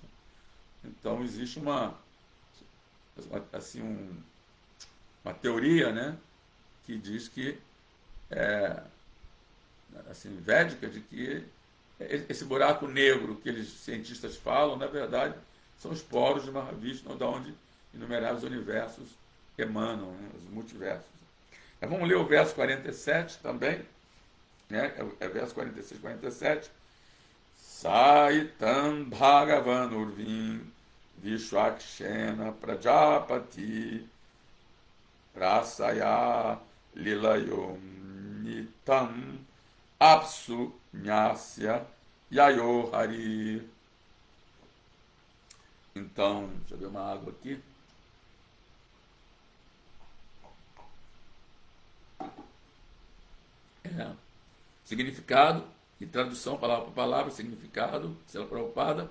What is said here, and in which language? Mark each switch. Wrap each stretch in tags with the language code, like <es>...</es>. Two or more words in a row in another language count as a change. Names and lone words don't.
<pt>Então existe uma teoria, né, que diz que védica, de que esse buraco negro que eles cientistas falam, na verdade, são os poros de Mahavishnu, de onde inumeráveis universos emanam, né, os multiversos. Vamos ler o verso 47 também, né? Verso 46 e 47.</pt> <sa>Saitam Bhagavan Urvim Vishwakshena Prajapati Rasaya Lilayom Nitam Apsu Nyasya Yayo Hari.</sa> <pt>Então, deixa eu ver uma água aqui. Significado e tradução, palavra por palavra, significado, Srila Prabhupada.</pt>